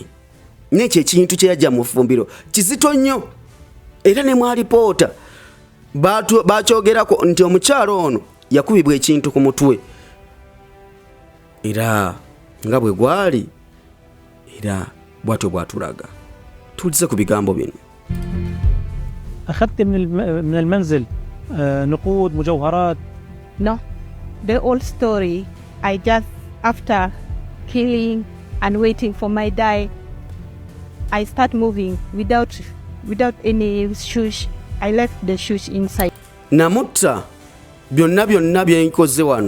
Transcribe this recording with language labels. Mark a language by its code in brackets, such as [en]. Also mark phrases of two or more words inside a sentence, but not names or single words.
[lg] N'ekyo ekintu kye yajja mu ffumbiro kizito nnyo era ne mwalipoota bakyogerako nti omukyalo ono yakubibwa ekintu ku mutwe era nga bwe gwali era bwatyo bwatulaga. Tulize ku bigambo bino. [ar] أخذت من المنزل نقود مجوهرات. [en] No, the old story. I just, after killing and waiting for my die, I start moving without any shoes. I left the shoes inside. [lg] Namutta byonna bye nkoze wano.